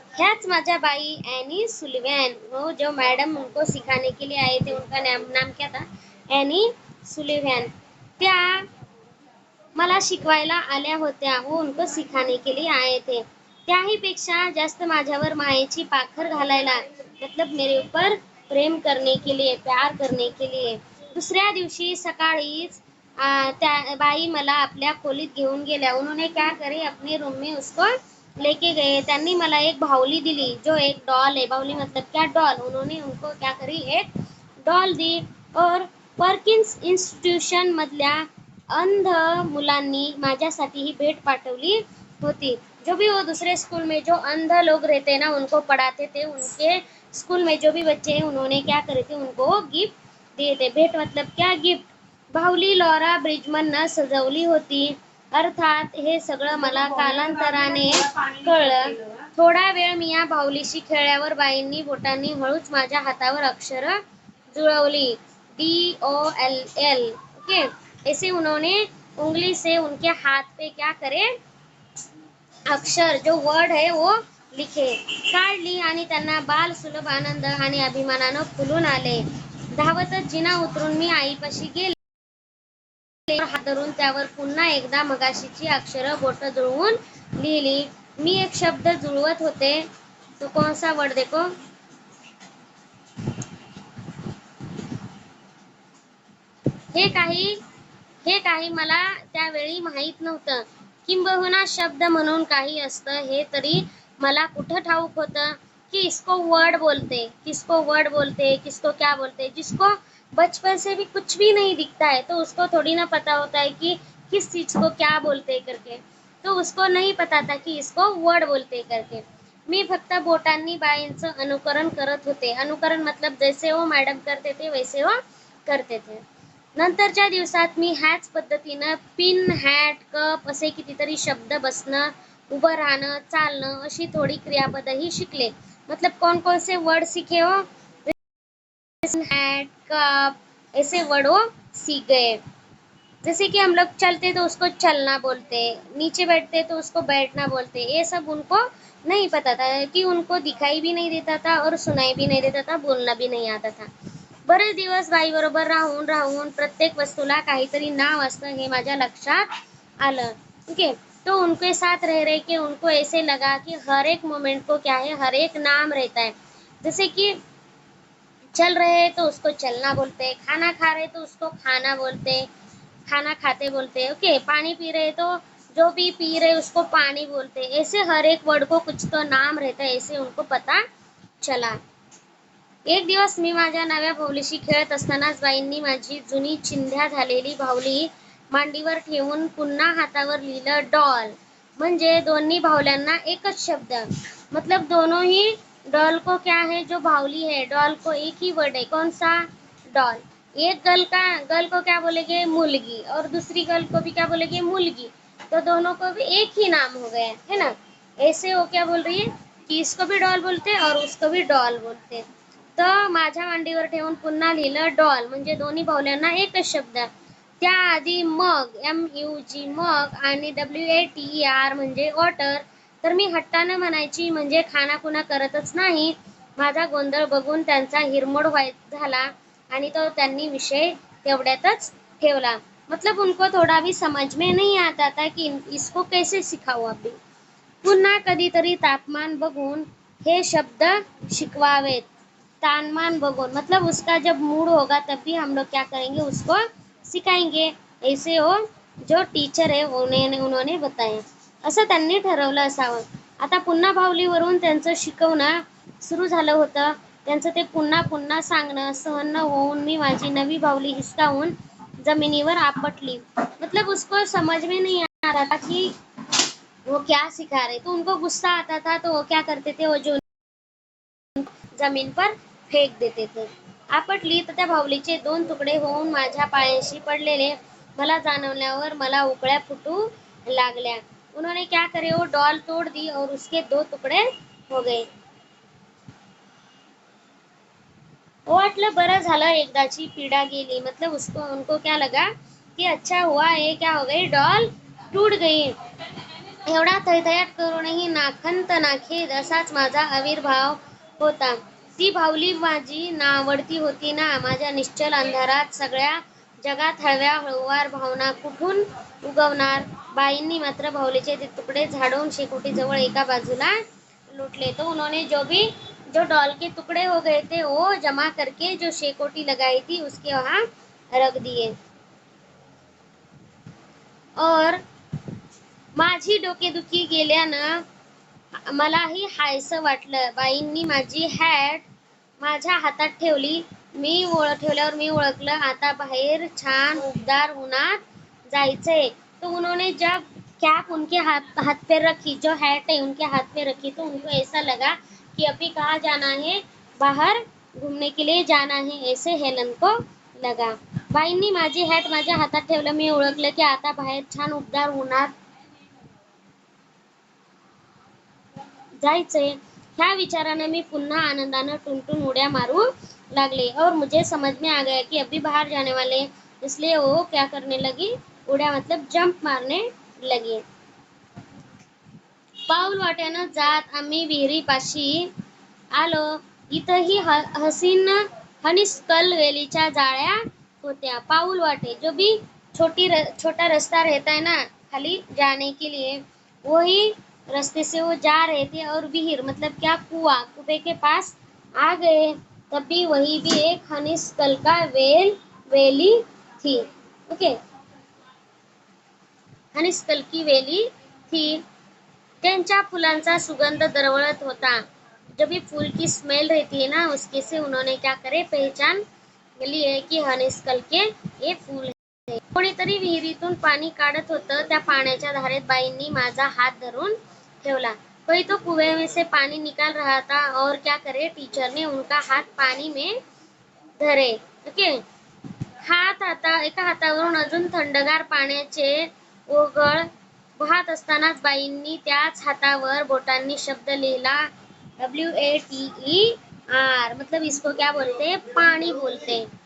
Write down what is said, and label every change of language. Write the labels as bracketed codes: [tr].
[mr] ह्याच माझ्या बाई [hi] any सुलिवैन वो जो मैडम उनको सिखाने के लिए आए थे उनका नाम क्या था एनी सुलिवैन. [mr] त्या मला शिकवायला आल्या होत्या. [hi] वो उनको सिखाने के लिए आए थे. [mr] त्याहीपेक्षा जास्त माझ्यावर मायेची पाखर घालायला, [hi] मतलब मेरे ऊपर प्रेम करने के लिए, [mr] प्यार करने के लिए दुसऱ्या दिवशी सकाळीच त्या बाई मला आपल्या खोलीत घेऊन गेल्या. [hi] उन्होंने क्या करे, अपने रूम में उसको लेके गए. [mr] त्यांनी मला एक बाहुली दिली, [hi] जो एक डॉल है. [mr] बाहुली [hi] मतलब क्या, डॉल. उन्होंने उनको क्या करी, एक डॉल दी. और [mr] पर्किन्स इन्स्टिट्यूशन मधल्या अंध मुलांनी माझ्यासाठी ही भेट पाठवली होती. [hi] जो भी वो दूसरे स्कूल में जो अंध लोग रहते हैं ना, उनको पढ़ाते थे, उनके स्कूल में जो भी बच्चे हैं, उन्होंने क्या करे थे, उनको गिफ्ट दिए थे. भेट मतलब क्या, गिफ्ट. [mr] बाहुली लॉरा ब्रिजमननं सजवली होती. अर्थात हे सगळं मला कालांतराने कळलं. थोडा वेळ मी या बाहुलीशी खेळल्यावर बाईंनी बोटांनी हळूच माझ्या हातावर अक्षरं जुळवली. [en] DOLL. [hi] ओके, ऐसे उन्होंने उंगली से उनके हाथ पे क्या करे, अक्षर जो वर्ड है वो लिखे, [mr] काढली आणि त्यांना बाल सुलभ आनंद आणि अभिमानानं फुलून आले. धावतच जिना उतरून मी आईपाशी गेले. हात धरून त्यावर पुन्हा एकदा मगाशीची अक्षरं बोटं जुळवून लिहिली. मी एक शब्द जुळवत होते. [hi] तो कौन सा वर्ड देखो, [mr] हे काही मला त्यावेळी माहीत नव्हतं. किंबहुना शब्द म्हणून काही असतं हे तरी मला कुठं ठाऊक होतं [hi] कि इसको वर्ड बोलते, किसको वर्ड बोलते, किसको क्या बोलते. जिसको बचपन से भी कुछ भी नहीं दिखता है तो उसको थोड़ी ना पता होता है कि किस चीज को क्या बोलते करके. तो उसको नहीं पता था कि इसको वर्ड बोलते करके. [mr] मी फक्त बोटांनी बाईंचं अनुकरण करत होते. [hi] अनुकरण मतलब जैसे वो मॅडम करते थे वैसे वो करते थे. [mr] नंतरच्या दिवसात मी ह्याच पद्धतीनं पिन, हॅट, कप असे कितीतरी शब्द बसणं, उभं राहणं, चालणं अशी थोडी क्रियापदही शिकले. [hi] मतलब कौन कौन से वर्ड सीखे हो, हैट, कप ऐसे वर्ड वो सीख गए. जैसे कि हम लोग चलते तो उसको चलना बोलते, नीचे बैठते तो उसको बैठना बोलते. ये सब उनको नहीं पता था कि उनको दिखाई भी नहीं देता था और सुनाई भी नहीं देता था, बोलना भी नहीं आता था. [mr] बरेच दिवस बाई बरोबर राहून राहून प्रत्येक वस्तूला काहीतरी नाव असतं हे माझ्या लक्षात आलं. [hi] ओके, तो उनके साथ रह रहे के उनको ऐसे लगा कि हर एक मोमेंट को क्या है, हर एक नाम रहता है. जैसे कि चल रहे हैं तो उसको चलना बोलते, खाना खा रहे तो उसको खाना बोलते, खाना खाते बोलते. ओके, पानी पी रहे तो जो भी पी रहे उसको पानी बोलते. ऐसे हर एक वर्ड को कुछ तो नाम रहता है, ऐसे उनको पता चला. [mr] एक दिवस मी माझ्या नव्या बाहुलीशी खेळत असतानाच बाईंनी माझी जुनी चिंध्या झालेली बाहुली मांडीवर ठेवून पुन्हा हातावर लिहिलं, डॉल. म्हणजे दोन्ही बाहुल्यांना एकच शब्द. [hi] मतलब दोनों ही डॉल को क्या है, जो बाहुली है डॉल को एक ही वर्ड है, कौन सा, डॉल. एक गर्ल को क्या बोलेंगे, मुलगी, और दूसरी गर्ल को भी क्या बोलेंगे, मुलगी. तो दोनों को भी एक ही नाम हो गया है ना. ऐसे वो क्या बोल रही है कि इसको भी डॉल बोलते और उसको भी डॉल बोलते. [mr] तर माझ्या मांडीवर ठेवून पुन्हा लिहिलं, डॉल. म्हणजे दोन्ही बाहुल्यांना एकच शब्द. त्याआधी मग, MUG मग, आणि WATER म्हणजे वॉटर. तर मी हट्टानं म्हणायची, म्हणजे खानाखुणा करतच नाही. माझा गोंधळ बघून त्यांचा हिरमोड झाला आणि तो त्यांनी विषय तेवढ्यातच ठेवला. [hi] मतलब उनको थोड़ा भी समझ में नहीं आता था कि इसको कैसे सिखाऊं अभी. [mr] पुन्हा कधीतरी तापमान बघून हे शब्द शिकवावेत. [hi] तापमान बघून मतलब उसका जब मूड होगा तब भी हम लोग क्या करेंगे, उसको सिखाएंगे. ऐसे हो जो टीचर है उन्होंने बताया. [mr] असं त्यांनी ठरवलं असावं. आता पुन्हा बाहुलीवरून त्यांचं शिकवणं सुरू झालं होतं. त्यांचं ते पुन्हा पुन्हा सांगणं सहन न होऊन मी माझी नवी बाहुली हिसकावून जमिनीवर आपटली. [hi] मतलब उसको समझ में नहीं आ रहा था कि वो क्या सिखा रहे. तो उनको गुस्सा आता था तो वो क्या करते थे, वो जो जमीन पर फेक देते थे. [mr] आपटली तर त्या बाहुलीचे दोन तुकडे होऊन माझ्या पायाशी पडलेले मला जाणवल्यावर मला उकळ्या फुटू लागल्या. [hi] उन्होंने क्या करे, वो डॉल तोड़ दी और उसके 2 टुकड़े हो गए. [mr] वाटलं बरं झालं, एकदाची पीडा गेली. [hi] मतलब उनको क्या लगा कि अच्छा हुआ, ये क्या हो गई, डॉल टूट गई. [mr] एवढा थैथयाट करूनही नाखंत नाखेद असाच माझा आविर्भाव होता. ती बाहुली माझी नावडती होती ना. माझ्या निश्चल अंधारात सगळ्या जगात हळव्या हळूवार भावना कुठून उगवणार. बाईंनी मात्र बाहुलीचे ते तुकडे झाडून शेकोटी जवळ एका बाजूला लूट [hi] तो उन्होंने जो डॉल के टुकड़े हो गए थे वो जमा करके जो शेकोटी लगाई थी उसके वहां रख दिए. [mr] और माझी डोकेदुखी गेल्यानं मलाही हायसं वाटलं. बाईंनी माझी हॅट माझ्या हातात ठेवली. ठेवल्यावर मी ओळखलं आता बाहेर छान उबदार उन्हात जायचंय. [hi] तो उन्होंने जब कैप उनके हाथ पे रखी, जो हैट है उनके हाथ पे रखी, तो उनको ऐसा लगा कि अभी कहाँ जाना है, बाहर घूमने के लिए जाना है, ऐसे हेलन को लगा. [mr] बाईंनी माझी हॅट माझ्या हातात ठेवलं. मी ओळखलं की आता बाहेर छान उबदार उन्हात जायचंय. ह्या विचारानं मी पुन्हा आनंदानं टुनटुन उड्या मारू लागले. [hi] और मुझे समझ में आ गया कि अभी बाहर जाने वाले, इसलिए वो क्या करने लगी, उड्या मतलब जंप मारने लगी. [mr] पाऊल वाट्यानं जात आम्ही विहिरीपाशी आलो. इथंही हसीन हनीस्कल वेलीच्या जाळ्या होत्या. [hi] पाऊल वाटे जो भी छोटा रास्ता रहता है ना खाली जाने के लिए, वही रास्ते से वो जा रहे थे. और विहीर मतलब क्या, कुएं के पास आ गए. तभी वही भी एक हनीस्कल का वेली थी. ओके, हनीस्कल की वेली थी. [mr] त्यांच्या फुलांचा सुगंध दरवळत होता. [hi] जब भी फूल की स्मेल रहती है ना उसके से उन्होंने क्या करे, पहचान ली है की हनीस्कल के हे फूल है. [mr] कोणीतरी विहिरीतून पाणी काढत होतं. त्या पाण्याच्या धारेत बाईंनी माझा हात धरून ठेवला. [hi] कोई तो कुएं में से पानी निकाल रहा था और क्या करे, टीचर ने उनका हाथ पानी में धरे. [mr] ओके, एका हातावरून अजून थंडगार पाण्याचे ओघळ वाहत असतानाच बाईंनी त्याच हातावर बोटांनी शब्द लिहिला, WATER. [hi] मतलब इसको क्या बोलते, पाणी बोलते.